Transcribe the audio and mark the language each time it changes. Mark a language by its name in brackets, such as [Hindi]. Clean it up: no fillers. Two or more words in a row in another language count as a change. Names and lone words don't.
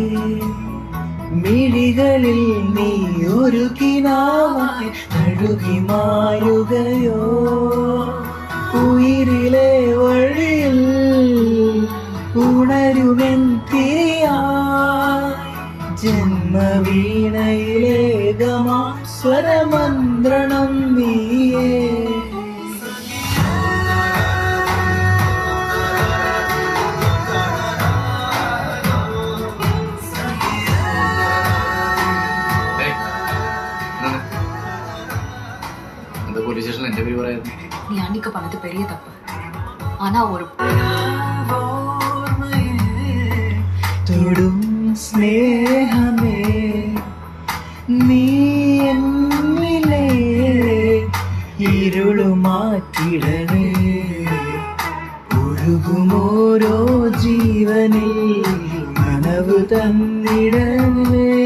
[Malayalam] മിഴികളിൽ നീ ഒരു കിനാവായി അഴുകി മാറുകയോ. ഉയിരിലെ വഴിയിൽ ഉണരുമെൻ തിരിയായി. ജന്മവീണയിലെ ഗമാ സ്വരമന്ത്രണം നീയേ. [Tamil] போலீஸ் ஸ்டேஷன்ல எந்த பேர் வராது. நீ அன்னைக்கு பண்ணது பெரிய தப்பு. ஆனா ஒரு [Malayalam] തൊടും സ്നേഹമേ നീ എന്നിലെ ഇരുളുമാറ്റിടണേ. ഒഴുകുമോരോ ജീവനിൽ നനവ് തന്നിടണേ.